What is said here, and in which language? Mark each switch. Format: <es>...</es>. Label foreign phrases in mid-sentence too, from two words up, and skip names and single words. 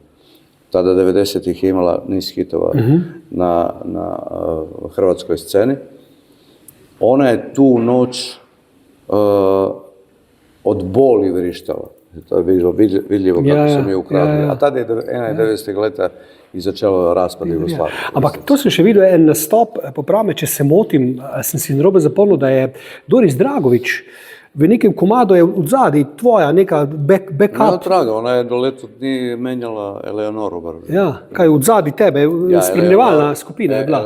<hr>Tada 90-ih je imala niz hitova na hrvatskoj sceni. Ona je tu noć od boli vrištala. To je bilo vidljivo kako su mi ukradli. A tada je 91. leta i začelo raspad Jugoslavije.</hr> <sl>Ampak to sem še videl en nastop, popravi me, če se motim, sem si narobe zapomnil, da je Doris Dragović v nekem komadu je odzadaj tvoja neka backup.</sl> <hr>No, traga, ona je do leto dni menjala Eleonoru.</hr> <sl>Ja, kaj odzadaj tebe, spremljevalna skupina je bila.</sl>